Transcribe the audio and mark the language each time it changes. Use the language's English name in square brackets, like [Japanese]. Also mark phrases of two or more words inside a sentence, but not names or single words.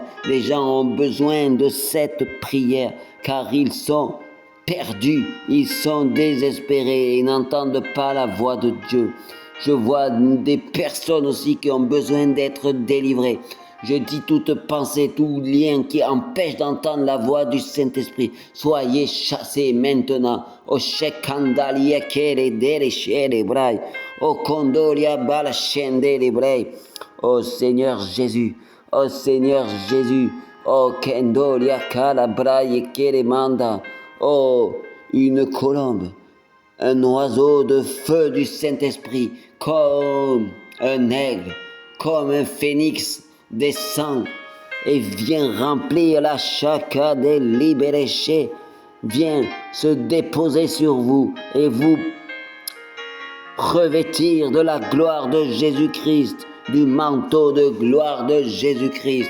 [French] Les gens ont besoin de cette prière, car ils sont perdus, ils sont désespérés et n'entendent pas la voix de Dieu. Je vois des personnes aussi qui ont besoin d'être délivrées. Je dis toute pensée, tout lien qui empêche d'entendre la voix du Saint-Esprit, soyez chassés maintenant. O shekandalia kere dere shere brai, o kondolia bala shende brai. Oh Seigneur Jésus, oh Seigneur Jésus, oh kendolia kala brai kere manda. Oh, une colombe, un oiseau de feu du Saint-Esprit, comme un aigle, comme un phénix, descend et vient remplir la chaka des libérés, vient se déposer sur vous et vous revêtir de la gloire de Jésus-Christ, du manteau de gloire de Jésus-Christ.